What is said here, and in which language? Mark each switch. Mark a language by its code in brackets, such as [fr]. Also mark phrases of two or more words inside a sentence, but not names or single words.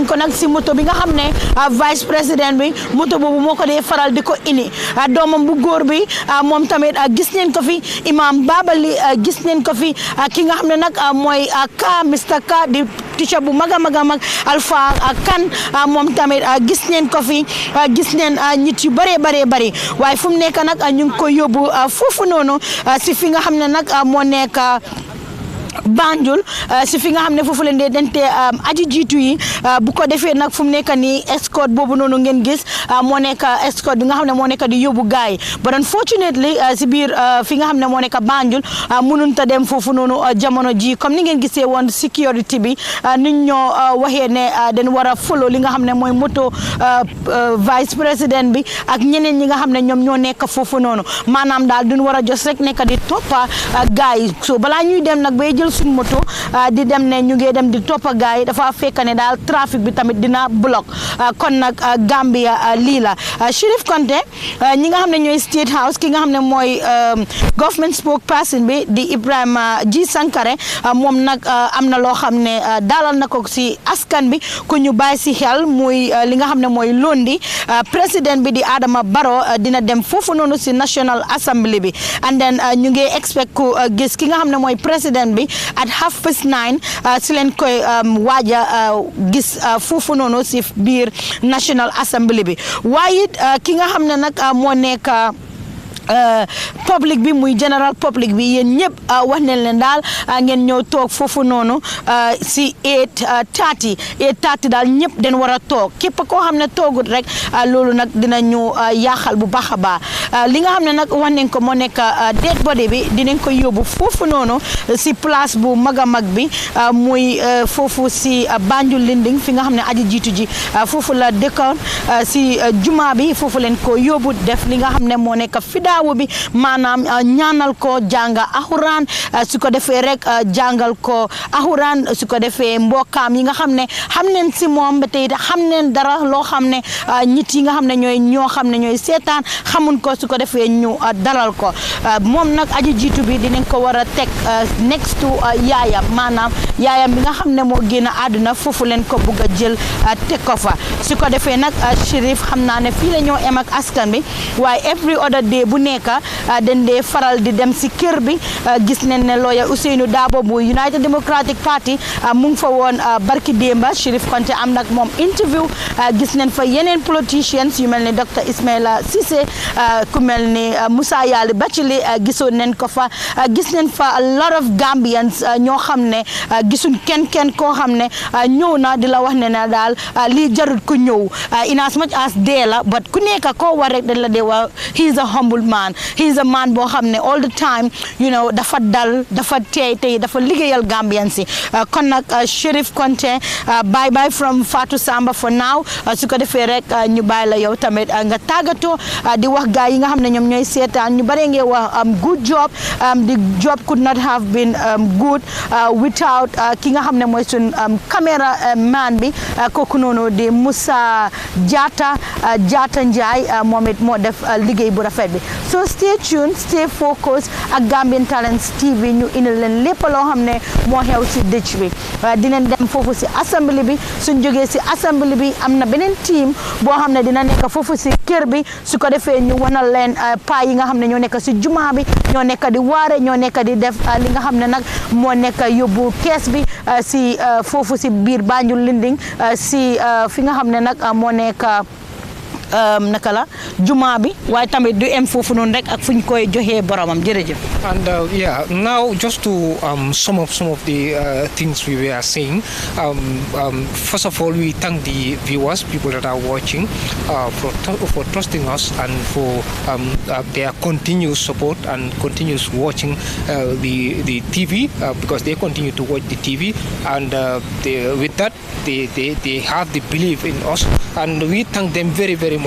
[wo] ko nag si moto bi nga xam ne [fr] vice président [wo] bi moto boobu moo ko dee faral di ko indi doomam bu góor bi moom tamit gis nañ ko fi imam Babali gis nañ ko fi ki nga xam ne nag mooy Mr Ka di teacher bu mag Alpha Kan moom tamit gis nañ ko fi gis nañ nit yu bëree waaye fu mu nekk nag ñu ngi ko yóbbu foofu noonu si fi nga xam ne nag moo nekk Banjul si fi nga xam ne foofu leen dee dente aji jiitu yi bu ko defee nag fu mu nekk nii escort boobu noonu ngeen gis moo nekk escort bi nga xam ne moo nekk di yóbbu gaay yi [en] but unfortunately [wo] si biir fi nga xam ne moo nekk Banjul mënunta dem foofu noonu jamono ji comme ni ngeen gisee woon sécurité bi nit ñoo waxee ne dañ war a follow li nga xam ne mooy moto [fr] vice président [wo] bi ak ñeneen ñi nga xam ne ñoom ñoo nekk foofu noonu maanaam daal duñ war a jos rek nekk di toppa gaay yi so balaa ñuy dem nag bay jël suñ moto di dem ne ñu ngi dem di toppa gaay yi dafa fekk ne daal trafic bi tamit dina block kon nag Gambia lii la Sheriff Konte ñi nga xam ne ñooy State House ki nga xam ne mooy [en] government spokesperson [wo] bi di Ibrahima G Sankare moom nag am na loo xam ne dalal na ko si askan bi ku ñu bàyyi si xel muy li nga xam ne mooy lundi président bi di Adama Barrow dina dem foofu noonu si National Assembly bi [en] and then [wo] ñu ngi expect ku gis ki nga xam ne mooy président bi at 9:30 si leen koy waaja gis foofu noonu si biir National Assembly bi waaye it ki nga xam ne nag moo nekk public bi muy [en] general public [wo] bi yéen ñëpp wax nañ leen daal ngeen ñëw toog foofu noonu si 8:30 daal ñëpp den war a toog képp koo xam ne toogut rek loolu nag dina ñu yaaxal bu baax a baax li nga xam ne nag wax nañ ko moo nekk [en] dead body [wo] bi dinañ ko yóbbu foofu noonu si place bu mag a mag bi muy foofu si Banjul Linding fi nga xam ne aji jiitu ji foofu la dëkkoon si juma bi foofu leen ko yóbbu def li nga xam ne moo nekk fidaawu bi maanaam ñaanal ko jànga alxuraan su ko defee rek jàngal ko alxuraan su ko defee mbokkaam yi nga xam ne xam neen si moom ba tey xam neen dara loo xam ne nit yi nga xam ne ñoo xam ne ñooy seetaan xamun ko su ko defee ñu dalal ko moom nag aji jiitu bi dinañ ko war a teg [en] next to [wo] yaayam maanaam yaayam bi nga xam ne moo génn àdduna foofu leen ko bugg a jël teg ko fa su ko defee nag Sheriff xam naa ne fii la ñoo em ak askan bi waaye [en] every other day [wo] bu nekk dañ dee faral di dem si kër bi gis nañ ne lawyer Ousainou Darboe bu United Democratic Party mu ngi fa woon barki démba Sheriff Konte am nag moom interview gis nañ fa yeneen politicians yu mel ni Dr Ismaila Cissé ku mel ni Moussa Yali Bachili gisoon nañ ko fa gis nañ fa [en] a lot of Gambians [wo] ñoo xam ne gisuñ kenn koo xam ne ñëw na di la wax ne na daal lii jarut ku ñëw [en] in as much as [wo] dee la but ku nekk koo war rek dañ la dee wax [en] he is a humble man he is a man [wo] boo xam ne [en] all the time [wo] dafa dal dafa tey dafa liggéeyal Gambian si kon nag Sheriff Konte [en] bye from Fatou Samba for now [wo] su ko defee rek ñu bàyyi la yow tamit nga tàggatoo di wax gaay yi nga xam ne ñoom ñooy seetaan ñu bare ngeen wax [en] good job the job could not have been good without [wo] ki nga xam ne mooy sun [en] camera man [wo] bi kooku noonu di Moussa Jatta Ndiaye moom it moo def liggéey bu rafet bi [en] so stay tuned stay focused [wo] ak Gambian Talents TV ñu indil leen lépp loo xam ne moo xew si dëj bi dinañ dem foofu si assembly bi suñ jógee si assembly bi am na beneen team boo xam ne dina nekk foofu si kër bi su ko defee ñu wanal leen paa yi nga xam ne ñoo nekk si juma bi ñoo nekk di waare ñoo nekk di def li nga xam ne nag moo nekk yóbbu kees bi si foofu si biir Banjul Linding si fi nga xam ne nag moo nekk naka la juma bi waaye tamit du em foofu noonu rek ak fu ñu koy joxee boromam jërëjëf. [en] And yeah, now just to sum up some of the things we were saying. First of all, we thank the viewers, people that are watching, for trusting us and for their continuous support and continuous watching the TV because they continue to watch the TV, and with that they have the belief in us, and we thank them very, very much.